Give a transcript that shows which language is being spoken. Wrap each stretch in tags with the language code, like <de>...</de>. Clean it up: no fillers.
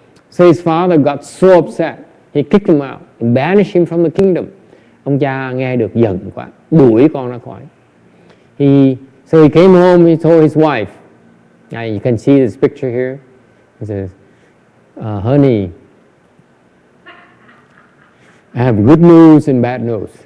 <en>So his father got so upset. He kicked him out and banished him from the kingdom.</en> <vi>Ông cha nghe được giận quá, đuổi con ra khỏi.</vi> <en>So he came home, he told his wife. You can see this picture here. He says, honey, I have good news and bad news.</en>